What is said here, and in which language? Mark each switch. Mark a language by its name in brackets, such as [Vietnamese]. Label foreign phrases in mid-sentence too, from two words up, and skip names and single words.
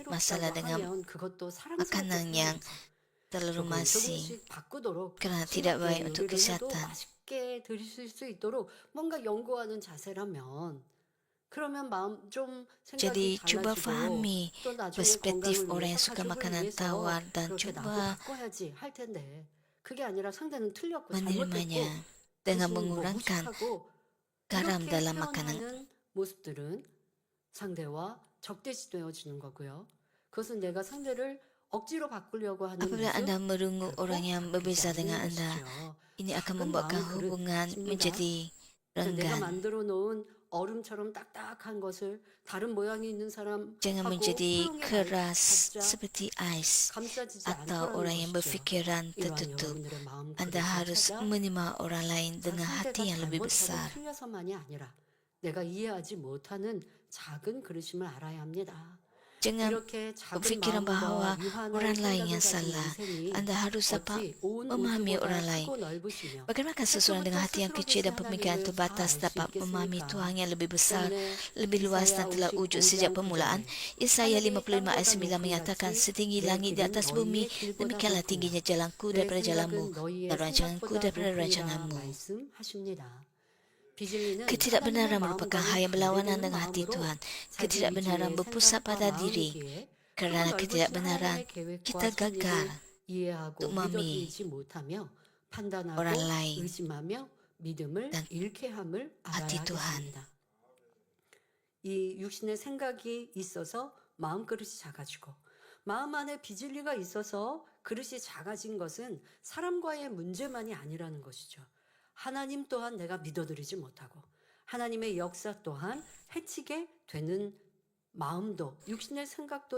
[Malay] masalah [Korean] 해롭다고 [Malay] dengan [Korean] 하면 그것도 사랑스럽게 [Malay] makanan yang [Korean] 표현해서 [Malay] terlalu [Korean] 조금 [Malay] masin [Korean] 조금씩 바꾸도록 [Malay] kerana tidak [Korean] 싱겁게 [Malay] baik untuk [Korean] 요리를 해도 [Malay] kesihatan. [Korean] 맛있게 드실 수 있도록 뭔가 연구하는 자세라면 그러면 마음 좀 [Malay] Jadi [Korean] 생각이 [Malay] cuba [Korean] 달라지고 [Malay] fahami [Korean] 또 나중에 [Malay] perspektif [Korean] 건강을 [Malay] orang yang [Korean] 위해서 [Malay] suka [Korean] 가족을 [Malay] makanan [Korean] 위해서 [Malay] tawar dan [Korean] 그렇게 나도 [Malay] cuba [Korean] 바꿔야지 할 텐데 그게 아니라 상대는 틀렸고 [Malay] menerimanya [Korean] 잘못했고 [Malay] dengan [Korean] 당신이 뭐 [Malay] mengurangkan [Korean] 무식하고 [Malay] garam [Korean] 이렇게 [Malay] dalam makanan. [Korean] 표현하는 모습들은 상대와 적대시되어지는 거고요. 그것은 내가 상대를 억지로 바꾸려고 하는 [Malay] Apabila [Korean] 모습 [Malay] Anda merungut [Korean] 결코 [Malay] orang yang [Korean] 바뀌지 [Malay] berbeza [Korean] 않는 [Malay] dengan Anda, [Korean] 것이죠. [Malay] ini akan [Korean] 작은 [Malay] membuatkan [Korean] 마음의 [Malay] hubungan [Korean] 그릇입니다. [Malay] menjadi [Korean] 그래서 내가 [Malay] renggan. [Korean] 만들어 놓은 얼음처럼 딱딱한 것을 다른 모양이 있는 사람하고 [Malay] Jangan menjadi [Korean] 허용해 [Malay] keras [Korean] 갖자 [Malay] seperti ais [Korean] 감싸지지 [Malay] atau [Korean] 않더라는 [Malay] orang yang [Korean] 것이죠. [Malay] berfikiran [Korean] 이러한 [Malay] tertutup. [Korean] 여러분들의 마음 [Malay] Anda [Korean] 그릇을 [Malay] harus [Korean] 찾아 [Malay] menerima orang lain dengan [Korean] 상대가 [Malay] hati yang lebih [Korean] 잘못하고 [Malay] besar. [Korean] 틀려서만이 아니라 내가 이해하지 못하는 작은 그릇임을 알아야 합니다. [Malay] Jangan [Korean] 이렇게 작은 [Malay] berfikiran bahawa [Korean] 마음과 유한한 [Malay] orang lain [Korean] 생각을 [Malay] yang [Korean] 가진 [Malay] salah. [Korean] 인생이 [Malay] Anda harus dapat [Korean] 어찌 온 [Malay] memahami [Korean] 우주보다 [Malay] orang lain. [Korean] 크고 넓으시며 [Malay] Bagaimanakah seseorang dengan hati yang kecil dan pemikiran terbatas dapat memahami Tuhan yang lebih besar, lebih luas dan telah wujud sejak permulaan? Yesaya 55 ayat 9 menyatakan, setinggi langit di atas bumi, demikianlah tingginya jalanku daripada jalanmu, dan rancanganku daripada rancanganmu. Ketidakbenaran merupakan hal yang berlawanan dengan hati Tuhan. Ketidakbenaran berpusat pada diri. Kerana ketidakbenaran, kita gagal untuk memahami orang lain dan hati Tuhan. [Korean] 이 육신의 생각이 있어서 마음 그릇이 작아지고 마음 안에 비진리가 있어서 그릇이 작아진 것은 사람과의 문제만이 아니라는 것이죠. 하나님 또한 내가 믿어드리지 못하고 하나님의 역사 또한 해치게 되는 마음도 육신의 생각도